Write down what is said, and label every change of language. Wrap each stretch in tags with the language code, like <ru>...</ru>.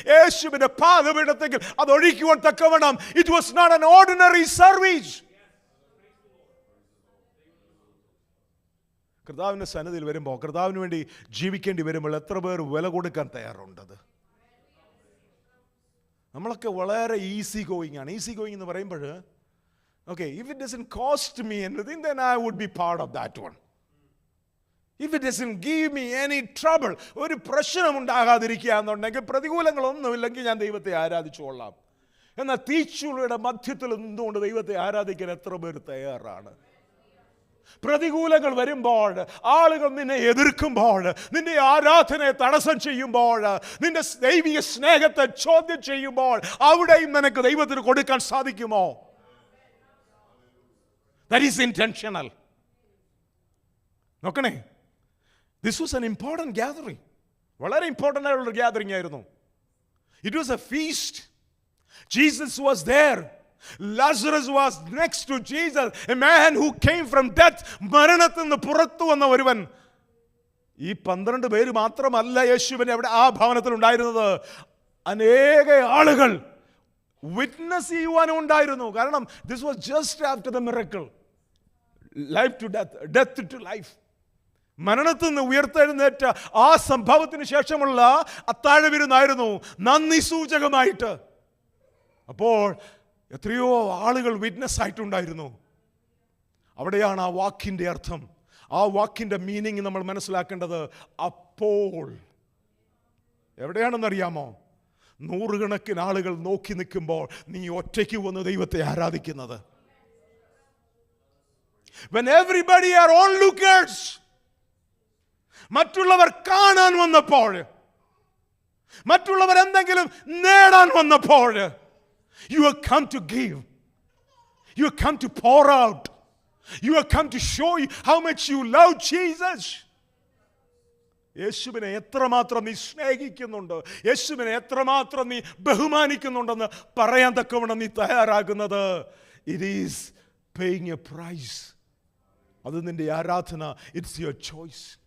<ml>യേശുവിന്റെ പാദപീഠത്തിൽ അത് ഒഴിക്കുവാൻ തക്കവണ്ണം.</ml> <en>It was not an ordinary service.</en> <ml>കർത്താവിന്റെ സന്നിധിയിൽ വരുമ്പോൾ, കർത്താവിന് വേണ്ടി ജീവിക്കേണ്ടി വരുമ്പോൾ എത്ര പേർ വില കൊടുക്കാൻ തയ്യാറുണ്ടത്? നമ്മളൊക്കെ വളരെ ഈസി ഗോയിങ് ആണ്.</ml> <en>easy going</en> <ml>എന്ന് പറയുമ്പോൾ,</ml> <en>okay, if it doesn't cost me anything, then I would be part of that one. If it doesn't give me any trouble,</en> <ml>ഒരു പ്രശ്നം ഉണ്ടാകാതിരിക്കുക എന്നുണ്ടെങ്കിൽ, പ്രതികൂലങ്ങളൊന്നുമില്ലെങ്കിൽ ഞാൻ ദൈവത്തെ ആരാധിച്ചുകൊള്ളാം. എന്നാൽ തീച്ചുളയുടെ മധ്യത്തിൽ നിന്നുകൊണ്ട് ദൈവത്തെ ആരാധിക്കാൻ എത്ര പേർ തയ്യാറാണ്? പ്രതികൂലങ്ങൾ വരുമ്പോൾ, ആളുകൾ നിന്നെ എതിർക്കുമ്പോൾ, നിന്റെ ആരാധനയെ തടസ്സം ചെയ്യുമ്പോൾ, നിന്റെ ദൈവിക സ്നേഹത്തെ ചോദ്യം ചെയ്യുമ്പോൾ, അവിടെയും നിനക്ക് ദൈവത്തിന് കൊടുക്കാൻ സാധിക്കുമോ?</ml> <en>That is intentional.</en> <ml>നോക്കണേ,</ml> <en>this was an important gathering.</en> <ml>വളരെ ഇമ്പോർട്ടൻ്റ് ആയിട്ടുള്ള ഗ്യാതറിംഗ് ആയിരുന്നു.</ml> <en>It was a feast. Jesus was there. Lazarus was next to Jesus, a man who came from death.</en> <ml>മരണത്തിൽ നിന്ന് പുറത്തു വന്ന ഒരുവൻ. ഈ 12 പേര് മാത്രമല്ല യേശുവിനെ അവിടെ ആ ഭവനത്തിൽ ഉണ്ടായിരുന്നത്. അനേക ആളുകൾ വിറ്റ്നസ് ചെയ്യുവാനും ഉണ്ടായിരുന്നു. കാരണം</ml> <en>this was just after the miracle. Life to death, death to life.</en> <ml>മരണത്തിൽ നിന്ന് ഉയർത്തെഴുന്നേറ്റ ആ സംഭവത്തിന് ശേഷമുള്ള അത്താഴ വിരുന്നായിരുന്നു, നന്ദി സൂചകമായിട്ട്. അപ്പോൾ എത്രയോ ആളുകൾ വിറ്റ്നസ് ആയിട്ടുണ്ടായിരുന്നു. അവിടെയാണ് ആ വാക്കിൻ്റെ അർത്ഥം, ആ വാക്കിൻ്റെ മീനിങ് നമ്മൾ മനസ്സിലാക്കേണ്ടത്. അപ്പോൾ എവിടെയാണെന്നറിയാമോ? നൂറുകണക്കിന് ആളുകൾ നോക്കി നിൽക്കുമ്പോൾ നീ ഒറ്റയ്ക്ക് വന്ന് ദൈവത്തെ ആരാധിക്കുന്നത്.</ml> <en>When everybody are onlookers,</en> <ml>മറ്റുള്ളവർ കാണാൻ വന്നപ്പോൾ, മറ്റുള്ളവർ എന്തെങ്കിലും നേടാൻ വന്നപ്പോൾ,</ml> <en>you have come to give, you have come to pour out, you have come to show you how much you love Jesus.</en> <ml>യേശുവിനെ എത്രമാത്രം നീ സ്നേഹിക്കുന്നുണ്ട്, യേശുവിനെ എത്രമാത്രം നീ ബഹുമാനിക്കുന്നുണ്ടെന്ന് പറയാൻ തക്കവണ്ണം നീ തയ്യാറാകുന്നത്.</ml> <en>It is paying a price.</en> <ml>അത് നിന്റെ ആരാധന.</ml> <en>It's your choice.</en>